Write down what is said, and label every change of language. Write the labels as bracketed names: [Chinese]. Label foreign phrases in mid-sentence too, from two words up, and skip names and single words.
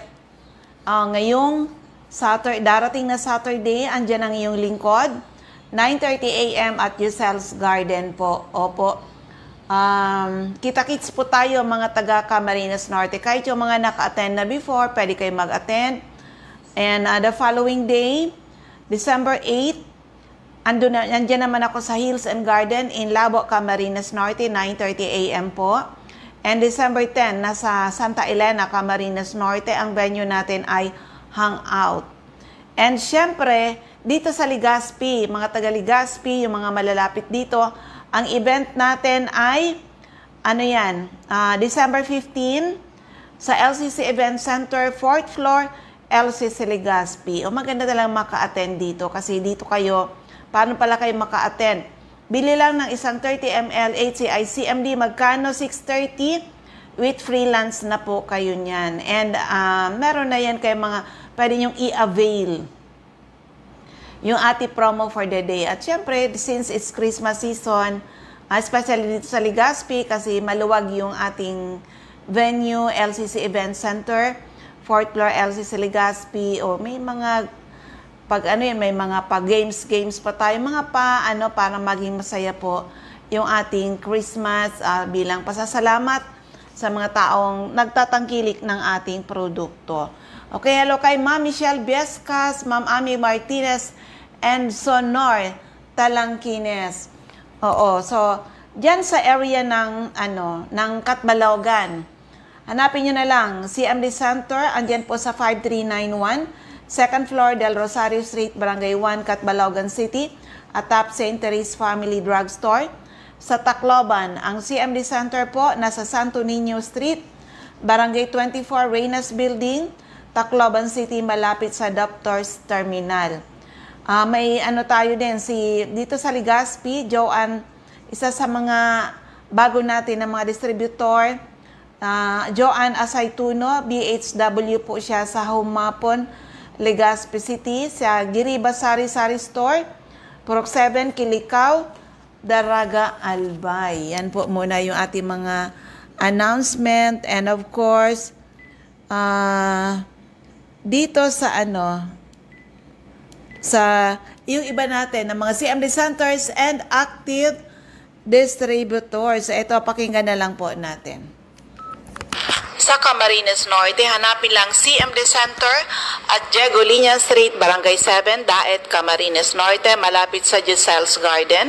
[Filipino] Ngayong darating na Saturday, andyan ang iyong lingkod. 9:30 a.m. at Yusel's Garden po. Opo. Kita-kits po tayo mga taga Camarines Norte. Kahit yung mga naka-attend na before, pwede kayo mag-attend. [English] And the following day, December 8, [Filipino] andyan naman ako sa Hills and Garden in Labo, Camarines Norte, 9:30 a.m. po. And December 10, nasa Santa Elena, Camarines Norte, ang venue natin ay Hangout. And syempre, dito sa Legazpi, mga taga Legazpi, yung mga malalapit dito, ang event natin ay, December 15, sa LCC Event Center, [English] 4th floor, [Filipino] LCC Legazpi. Maganda talagang maka-attend dito kasi dito kayo, paano pala kayo maka-attend? Bili lang ng isang 30 ml HCI CMD, magkano? 630 [English] with freelance [Filipino] na po kayo niyan. And meron na yan kayo mga, pwede nyong i-avail. yung ating promo [English] for the day. [Filipino] At syempre, [English] since it's Christmas season, [Filipino] especially dito sa Legazpi, kasi maluwag yung ating venue, LCC Event Center, [English] 4th floor [Filipino] LCC Legazpi, o may mga may mga games pa tayo, mga para maging masaya po yung ating Christmas bilang pasasalamat sa mga taong nagtatangkilik ng ating produkto. Okay, hello kay Ma'am Michelle Biescas, Ma'am Ami Martinez, and Sonor Talangkines. Oo, so diyan sa area ng Catbalogan. Hanapin nyo na lang, CMD Center, andyan po sa 5391, [English] second floor Del Rosario Street, Barangay 1, Catbalogan City, atop St. Therese Family Drugstore. [Filipino] Sa Tacloban, ang CMD Center po nasa Santo Niño Street, Barangay 24, Reynas Building, Tacloban City, malapit sa Doctors Terminal. May tayo din, dito sa Legazpi, Joanne, isa sa mga bago natin na mga distributor, Joanne Asaytuno, BHW po siya sa Humapon, Legazpi City, sa Giriba Sari-Sari Store, Purok 7, Kilikaw, Daraga, Albay. Yan po muna yung ating mga announcement. [English] And of course, [Filipino] dito sa yung iba natin, ng mga [English] CMD Centers and Active Distributors. [Filipino] Ito, pakinggan na lang po natin. Sa Camarines Norte, hanapin lang CMD Center at Diego Liña Street, Barangay 7, Daet, Camarines Norte, malapit sa Giselle's Garden.